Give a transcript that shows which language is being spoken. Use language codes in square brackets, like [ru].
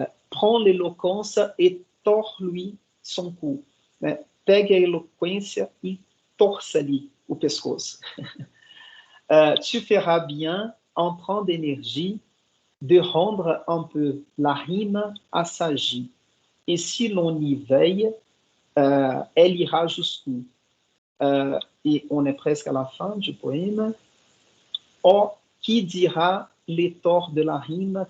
[fr] Prends l'éloquence et tords-lui son cou. [pt] Pega a eloquência e torça-lhe o pescoço. [fr] Tu feras bien, empreint d'énergie, de rendre un peu la rime assagie. Et si l'on y veille, elle ira jusqu'où? Et on est presque à la fin du poème. Oh, qui dira les torts de la rime?